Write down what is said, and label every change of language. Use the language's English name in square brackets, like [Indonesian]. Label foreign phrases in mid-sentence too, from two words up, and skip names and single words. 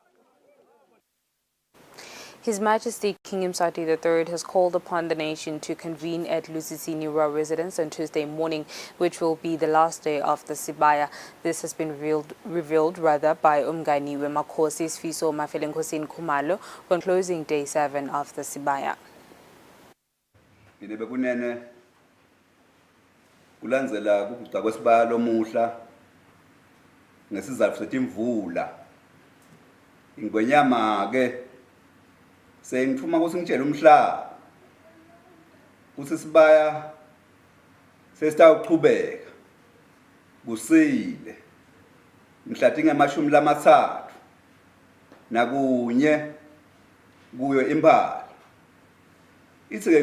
[English] His Majesty King Mswati III has called upon the nation to convene at Lusitini Rural Residence on Tuesday morning, which will be the last day of the Sibaya. This has been revealed by Umgani Wemakhosi Sfiso Mafelenkosin Kumalo on closing day 7 of the Sibaya. [Swati] Kulandzela kubuca kwesibaya lomuhla ngesizatfu setimvula ingwenyama ke sengithuma kusingitshela umhlaba kuthi sibaya sesitawuqhubeka kusile mhla ngamashumi lamathathu nakunye kuyo imphala ithi ke